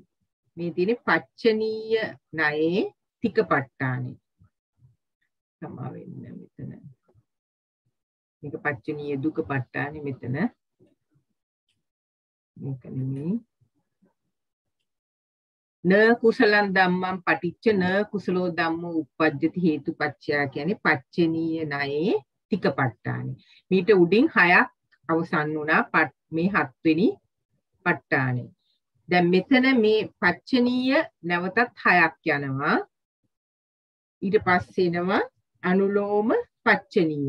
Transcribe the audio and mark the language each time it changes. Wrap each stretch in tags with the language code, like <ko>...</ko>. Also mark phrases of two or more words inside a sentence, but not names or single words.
<si>මේ තියෙන්නේ පච්චනීය ණයේ තික ප ဋ ාණය. සමා වෙන්න මෙතන. මේක පච්චනීය දුක ප ဋ ාණය මෙතන. මේක නෙමෙයි.</si> <pi>න කුසලං ධම්මං පටිච්ච න කුසලෝ ධම්මෝ උප්පජ්ජති හේතුපච්චය</pi> <si>කියන්නේ පච්චනීය ණයේ තිකපට්ඨානෙ. මීට උඩින් 6ක් අවසන් වුණා මේ 7 වෙනි ප ဋ ාණෙ. දැන් මෙතන මේ පච්චනීය නැවතත් 6ක් යනවා. ඊට පස්සේ එනවා අනුලෝම පච්චනීය.</si>